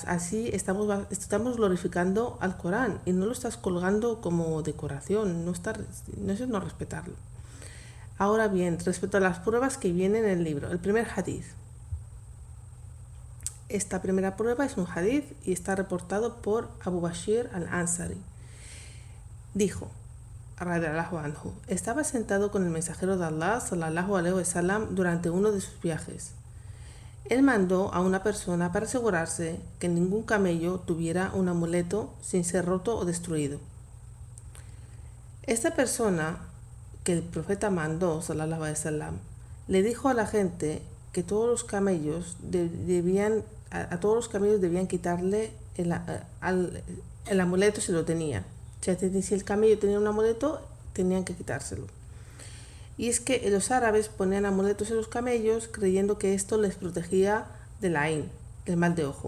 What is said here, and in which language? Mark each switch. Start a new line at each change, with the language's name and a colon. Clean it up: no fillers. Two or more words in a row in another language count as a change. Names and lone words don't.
Spanish: Así estamos glorificando al Corán y no lo estás colgando como decoración. Eso es no respetarlo. Ahora bien, respecto a las pruebas que vienen en el libro, el primer hadith. Esta primera prueba es un hadith y está reportado por Abu Bashir al-Ansari. Dijo,
Arabic: رضي الله عنه,
Spanish: estaba sentado con el mensajero de Allah
Arabic: صلى الله عليه وسلم
Spanish: durante uno de sus viajes. Él mandó a una persona para asegurarse que ningún camello tuviera un amuleto sin ser roto o destruido. Esta persona que el profeta mandó
Arabic: صلى الله عليه وسلم
Spanish: le dijo a la gente que todos los camellos a todos los camellos debían quitarle el amuleto si lo tenía. O sea, si el camello tenía un amuleto, tenían que quitárselo. Y es que los árabes ponían amuletos en los camellos creyendo que esto les protegía del ain, del mal de ojo.